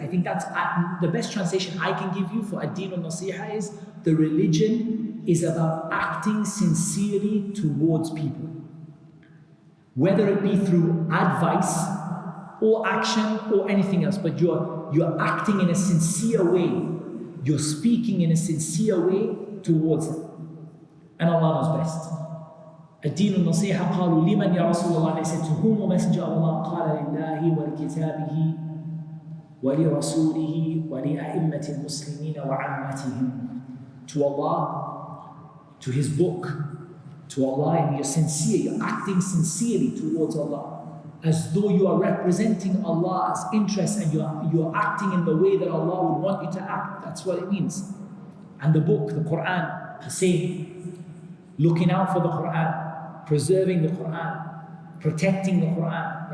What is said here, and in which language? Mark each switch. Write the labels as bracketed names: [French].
[English] I think that's the best translation I can give you for ad-deen and-nasiha is the religion is about acting sincerely towards people. Whether it be through advice or action or anything else, but you're acting in a sincere way. You're speaking in a sincere way towards them. And Allah knows best. [Arabic] الدين النصيحة قالوا لمن يا رسول الله. [English] They said, to whom, O Messenger of Allah? [Arabic] قال لله ولكتابه ولرسوله ولأئمة المسلمين وعامتهم. [English] To Allah, to His book, to Allah, and you're sincere, you're acting sincerely towards Allah, as though you are representing Allah's interests and you're acting in the way that Allah would want you to act. That's what it means. And the book, the Qur'an, the same. Looking out for the Qur'an, preserving the Qur'an, protecting the Qur'an.